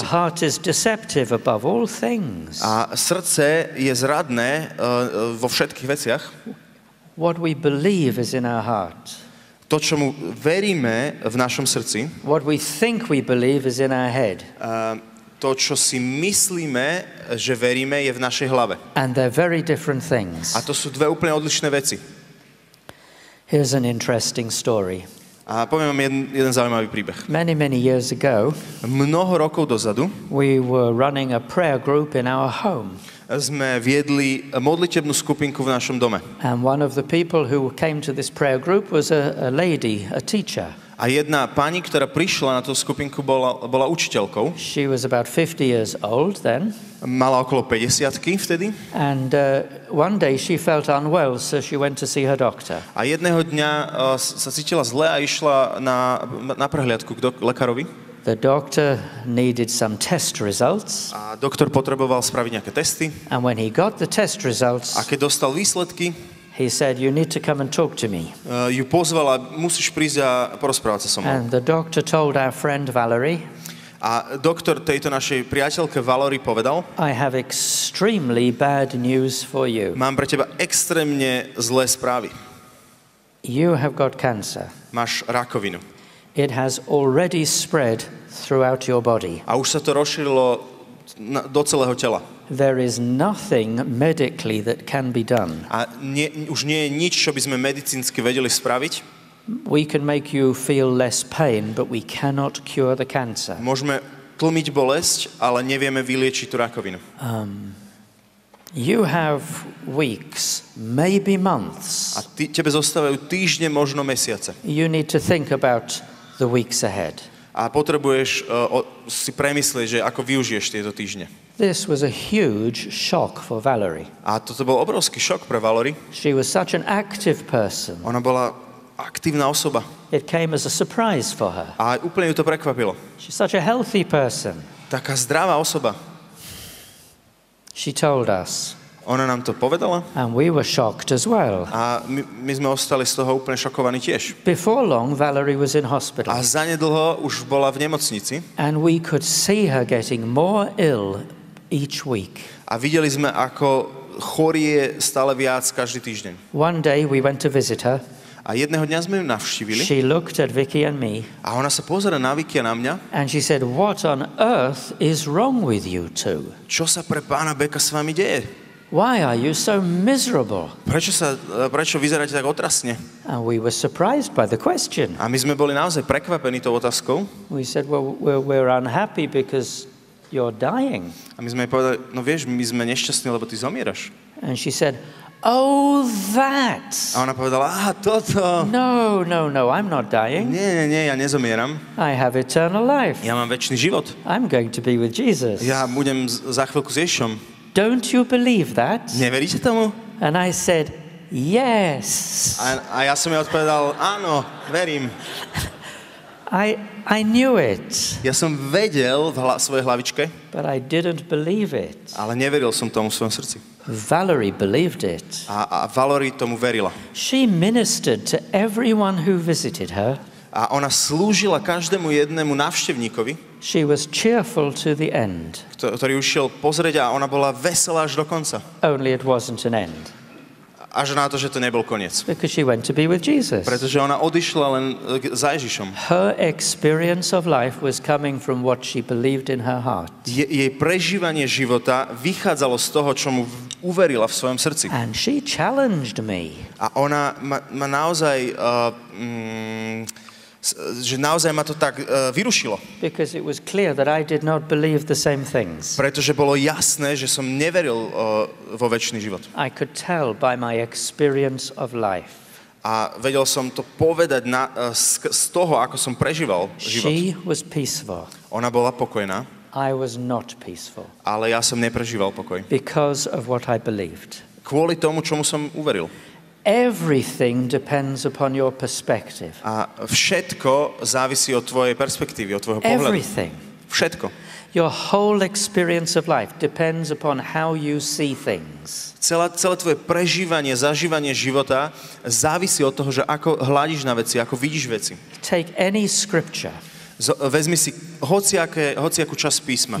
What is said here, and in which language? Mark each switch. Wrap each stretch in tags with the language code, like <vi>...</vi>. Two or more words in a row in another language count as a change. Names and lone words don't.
<en>The heart is deceptive above all things.</en> <sk>A srdce je zradné vo všetkých veciach.</sk> <en>What we believe is in our heart.</en> <sk>To, čomu veríme v našom srdci,</sk> <en>what we think we believe is in our head.</en> <sk>To, čo si myslíme, že veríme, je v našej hlave.</sk> <en>And they're very different things.</en> <sk>A to sú dve úplne odlišné veci.</sk> <en>Here's an interesting story.</en> <sk>A poviem vám jeden zaujímavý príbeh.</sk> <en>Many years ago,</en> <sk>mnoho rokov dozadu,</sk> <en>we were running a prayer group in our home.</en> <sk>Sme viedli modlitebnú skupinku v našom dome.</sk> <en>And one of the people who came to this prayer group was a lady, a teacher.</en> <sk>A jedna pani, ktorá prišla na tú skupinku, bola učiteľkou.</sk> <en>She was about 50 years old then.</en> <sk>Mala okolo 50-ky vtedy.</sk> <en>And one day she felt unwell, so she went to see her doctor.</en> <sk>A jedného dňa sa cítila zle a išla na prehliadku k lekárovi.</sk> <en>The doctor needed some test results.</en> <sk>A doktor potreboval spraviť nejaké testy.</sk> <en>And when he got the test results,</en> <sk>a keď dostal výsledky,</sk> <en>he said, you need to come and talk to me.</en> <sk>Ju pozval a musíš prísť a porozprávať sa so mnou.</sk> <en>And the doctor told our friend Valerie,</en> <sk>a doktor tejto našej priateľke Valerie povedal,</sk> <en>I have extremely bad news for you.</en> <sk>Mám pre teba extrémne zlé správy.</sk> <en>You have got cancer.</en> <sk>Máš rakovinu.</sk> <en>It has already spread throughout your body.</en> <sk>A už sa to rozšírilo do celého tela.</sk> <en>There is nothing medically that can be done.</en> <sk>A už nie je nič, čo by sme medicínsky vedeli spraviť.</sk> <en>We can make you feel less pain, but we cannot cure the cancer.</en> <sk>Môžeme tlmiť bolesť, ale nevieme vyliečiť tú rakovinu.</sk> <en>You have weeks, maybe months.</en> <sk>A tebe zostávajú týždne, možno mesiace.</sk> <en>You need to think about the weeks ahead.</en> <sk>A potrebuješ si premyslieť, že ako využiješ tieto týždne.</sk> <en>This was a huge shock for Valerie.</en> <sk>A toto bol obrovský šok pre Valerie.</sk> <en>She was such an active person.</en> <sk>Ona bola aktívna osoba.</sk> <en>It came as a surprise for her.</en> <sk>A úplne ju to prekvapilo.</sk> <en>She's such a healthy person.</en> <sk>Taká zdravá osoba.</sk> <en>She told us.</en> <sk>Ona nám to povedala.</sk> <en>And we were shocked as well.</en> <sk>A my sme ostali z toho úplne šokovaní tiež.</sk> <en>Before long, Valerie was in hospital.</en> <sk>A zanedlho už bola v nemocnici.</sk> <en>And we could see her getting more ill each week.</en> <sk>A videli sme, ako chorie stále viac každý týždeň.</sk> <en>One day we went to visit her.</en> <sk>A jedného dňa sme ju navštívili.</sk> <en>She looked at Vicky and me.</en> <sk>A ona sa pozerá na Vicky a na mňa.</sk> <en>And she said, "What on earth is wrong with you two?</en> <sk>Čo sa pre pána Beka s vami deje?</sk> <en>Why are you so miserable?"</en> <sk>Prečo vyzeráte tak otrasne?</sk> <en>And we were surprised by the question.</en> <sk>A my sme boli naozaj prekvapení tou otázkou.</sk> <en>We said, "Well, we're unhappy because you're dying."</en> <sk>A my sme jej povedali, no vieš, my sme nešťastní, lebo ty zomieraš.</sk> <en>And she said, "Oh, that."</en> <sk>A ona povedala, toto.</sk> <en>No, I'm not dying.</en> <sk>Nie, ja nezomieram.</sk> <en>I have eternal life.</en> <sk>Ja mám večný život.</sk> <en>I'm going to be with Jesus.</en> <sk>Ja budem za chvíľku s Ježišom.</sk> <en>Don't you believe that?</en> <sk>Neveríte tomu?</sk> <en>And I said, yes.</en> <sk>A ja som jej odpovedal, áno, verím.</sk> <en>I knew it.</en> <sk>Ja som vedel v svojej hlavičke,</sk> <en>But I didn't believe it.</en> <sk>ale neveril som tomu v svojom srdci.</sk> <en>Valerie believed it.</en> <sk>A Valerie tomu verila.</sk> <en>She ministered to everyone who visited her.</en> <sk>A ona slúžila každému jednému návštevníkovi,</sk> <en>She was cheerful to the end.</en> <sk>ktorý už šiel pozrieť, a ona bola veselá až do konca.</sk> <en>Only it wasn't an end.</en> <sk>Až na to, že to nebol koniec.</sk> <en>Because she went to be with Jesus.</en> <sk>Pretože ona odišla len za Ježišom.</sk> <en>Her experience of life was coming from what she believed in her heart.</en> <sk>Jej prežívanie života vychádzalo z toho, čo mu uverila v svojom srdci.</sk> <en>And she challenged me.</en> <sk>A ona ma naozaj že naozaj ma to tak vyrušilo.</sk> <en>Because it was clear that I did not believe the same things.</en> <sk>Pretože bolo jasné, že som neveril vo večný život.</sk> <en>I could tell by my experience of life.</en> <sk>A vedel som to povedať z toho, ako som prežíval život.</sk> <en>She was peaceful.</en> <sk>Ona bola pokojná,</sk> <en>I was not peaceful.</en> <sk>ale ja som neprežíval pokoj.</sk> <en>Because of what I believed.</en> <sk>Kvôli tomu, čomu som uveril.</sk> <en>Everything depends upon your perspective.</en> <sk>A všetko závisí od tvojej perspektívy, od tvojho pohľadu.</sk> <en>Everything.</en> <sk>Všetko.</sk> <en>Your whole experience of life depends upon how you see things.</en> <sk>Celé tvoje prežívanie, zažívanie života závisí od toho, že ako hľadíš na veci, ako vidíš veci.</sk> <en>Take any scripture.</en> <sk>Vezmi si hociakú časť písma.</sk>